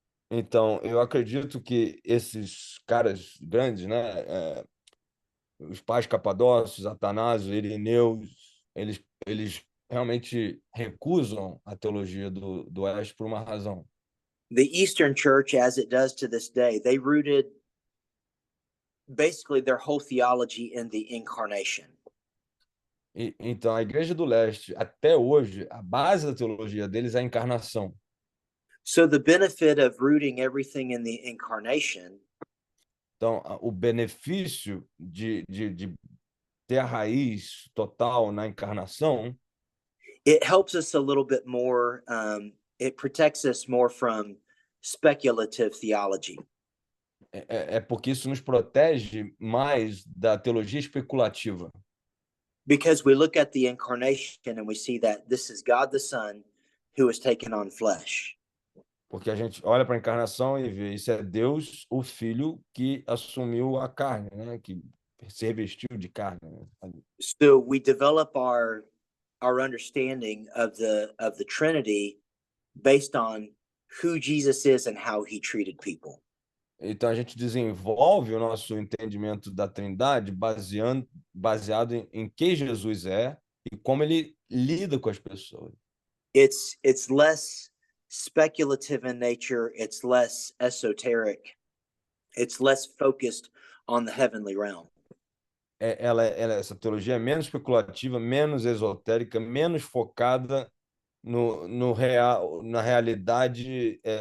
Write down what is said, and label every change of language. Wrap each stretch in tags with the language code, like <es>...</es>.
<pt>Então, eu acredito que esses caras grandes, né, os pais capadócios, Atanásio, Ireneus, eles realmente recusam a teologia do Oeste por uma razão.</pt> <en>The Eastern Church, as it does to this day, they rooted basically their whole theology in the incarnation.</en> <pt>Então, a Igreja do Leste, até hoje, a base da teologia deles é a encarnação.</pt> <en>So the benefit of rooting everything in the incarnation.</en> <pt>Então, o benefício de ter a raiz total na encarnação,</pt> <en>it helps us a little bit more. It protects us more from speculative theology.</en> <pt>É porque isso nos protege mais da teologia especulativa.</pt> <en>Because we look at the incarnation and we see that this is God the Son who has taken on flesh.</en> <pt>Porque a gente olha para a encarnação e vê, isso é Deus, o Filho, que assumiu a carne, né? Que se revestiu de carne. Né?</pt> <en>So we develop our understanding of the Trinity based on who Jesus is and how he treated people.</en> <pt>Então a gente desenvolve o nosso entendimento da Trindade baseado em quem Jesus é e como ele lida com as pessoas.</pt> <en>It's less speculative in nature, it's less esoteric, it's less focused on the heavenly realm.</en> <pt>Essa teologia é menos especulativa, menos esotérica, menos focada no real, na realidade.</pt>